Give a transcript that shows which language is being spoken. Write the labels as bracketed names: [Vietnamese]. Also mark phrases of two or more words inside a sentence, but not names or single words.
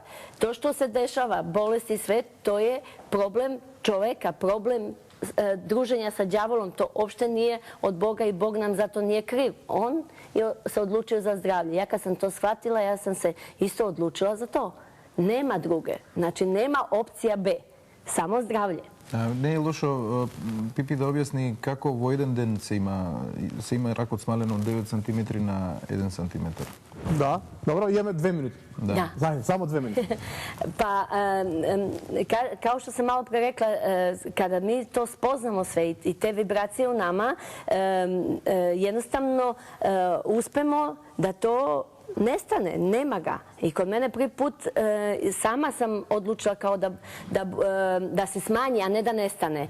[Serbian] To što se dešava, bolest i sve, to je problem čoveka, problem druženja sa đavolom, to uopšte nije od Boga i Bog nam zato nije kriv. On je se odlučio za zdravlje. Ja kad sam to shvatila, ja sam se isto odlučila za to. Nema druge, znači nema opcija B. Само здравлje. [Macedonian] Не е лошо Пипи да објасни како во еден ден се има рак од смалено од 9 см на 1 см. Да, добро, имаме 2 минути. Да. Заедно, само 2 минути. [Serbian] Pa, kao što sam malo pre rekla, kada mi to spoznamo sve i te vibracije u nama, jednostavno uspemo da to nestane, nema ga. I kod mene prvi put sama sam odlučila kao da se smanji, a ne da nestane.